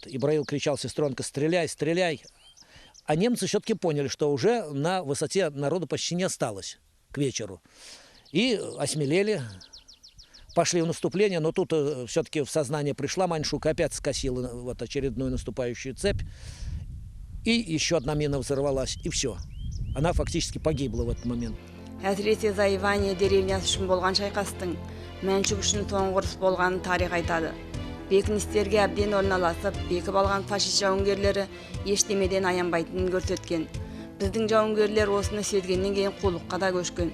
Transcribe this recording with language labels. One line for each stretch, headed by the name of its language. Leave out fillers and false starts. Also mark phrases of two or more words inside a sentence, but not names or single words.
Russian: Ибраил кричал: сестренка, стреляй, стреляй. А немцы все-таки поняли, что уже на высоте народу почти не осталось к вечеру. И осмелели, пошли в наступление, но тут все-таки в сознание пришла Маншук, опять скосила вот очередную наступающую цепь. И еще одна мина взорвалась, и все. Она фактически погибла в этот момент.
Kazakh: Әсіресе Заивания деревнясы үшін болған шайқастың Мәншүк үшін соңғы ұрыс болғанын тарих айтады. Бекіністерге әбден орналасып, бекіп алған фашист жауынгерлері ештемеден аянбайтынын көрсеткен. Біздің жауынгерлер осыны сезгеннен кейін қулыққа да көшкен.